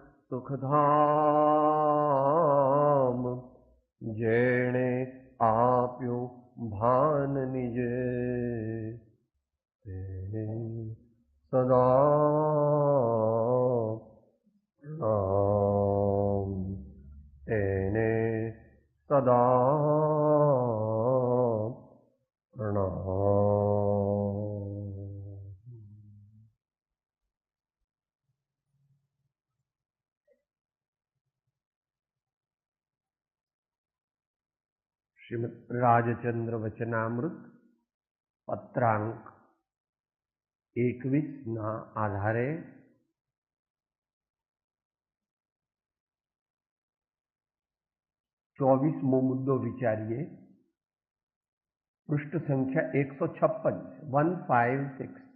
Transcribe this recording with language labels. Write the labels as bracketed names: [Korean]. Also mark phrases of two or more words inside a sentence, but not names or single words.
[Gujarati] સુખધામ જેણે આપ્યો ભાન નિજે તેને સદા પ્રણામ તેને સદા પ્રણામ। श्रीमद् રાજચંદ્ર વચનામૃત પત્રાંક 21 ના આધારે 24મો મુદ્દો વિચારીએ। પૃષ્ઠ સંખ્યા 156 156।